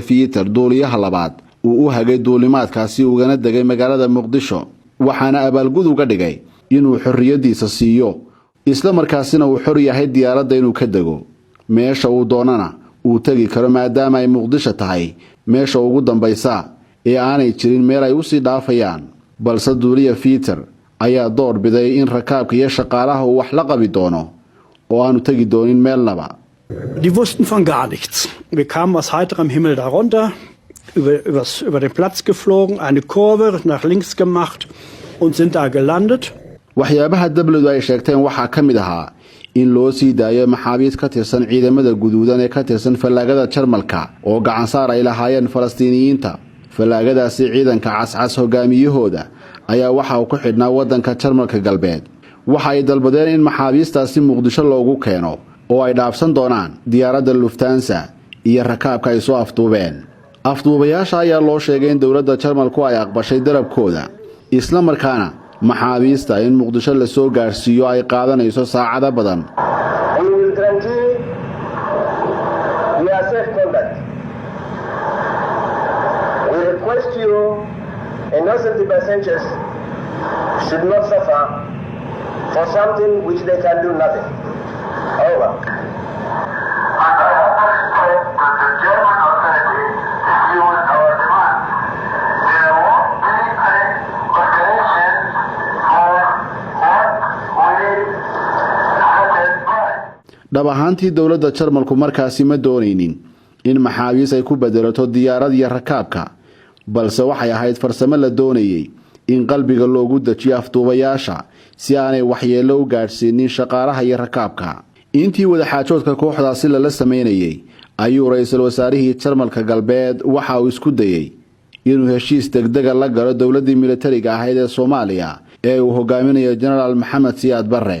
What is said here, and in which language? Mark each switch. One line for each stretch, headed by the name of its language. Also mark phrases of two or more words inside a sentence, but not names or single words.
Somali: Peter duuliyaha labaad uu u hagay duulimaadkaasi ugana degay magaalada Muqdisho waxaana abaalgud uga dhigay inuu xorriyadiisa siiyo isla markaasina uu xor yahay diyaaradda inuu ka dego meesha uu doonana uu tagi karo maadaama ay Muqdisho tahay meesha ugu dambaysa ee aanay jirin meel ay u sii dhaafayaan. balse duuliya Peter ayaa door biday in rakaabka iyo shaqaalaha uu wax la qabi doono oo aanu tagi doonin meelnaba.
German: Die wussten von gar nichts. Wir kamen aus heiterem Himmel darunter, über den Platz geflogen, eine Kurve nach links gemacht und sind da gelandet.
Somali: waxyaabaha dawladdu ay sheegteen waxaa ka mid ahaa in loo sii daayo maxaabiis ka tirsan ciidamada guduudan ee ka tirsan fallaagada Jarmalka oo gacan saar ay lahaayeen Falastiiniyiinta. fallaagadaasi ciidanka cascas hogaamiyahooda ayaa waxa uu ku xidhnaa wadanka Jarmalka galbeed. waxa ay dalbadeen in maxaabiistaasi Muqdisho loogu keeno oo ay dhaafsan doonaan diyaaradda Lufthansa iyo rakaabka ay soo afduubeen. afduubayaasha ayaa loo sheegay in dawladda Jarmalku ay aqbashay dalabkooda, isla markaana maxaabiista in Muqdisho la soo gaarsiiyo ay qaadanayso saacado badan.
English: should not suffer for something which they can do nothing. Over. And I also expect that the German authorities refuse our demand. There won't be any consideration for what we satisfy.
Somali: dhab ahaantii dawladda Jarmalku markaasi ma doonaynin in maxaabiis ay ku bedelato diyaarad iyo rakaabka, balse waxay ahayd farsamo la doonayay in qalbiga loogu dajiyo afduubayaasha si aanay waxyeello u gaarsiinin shaqaalaha iyo rakaabka. intii wadaxaajoodka kooxdaasi lala sameynayay ayuu ra'iisul wasaarihii Jarmalka galbeed waxa uu isku dayay inuu heshiis degdeg ah la galo dawladdii militariga ahayd ee Soomaaliya ee uu hogaaminayo General Maxamed Siyaad Barre.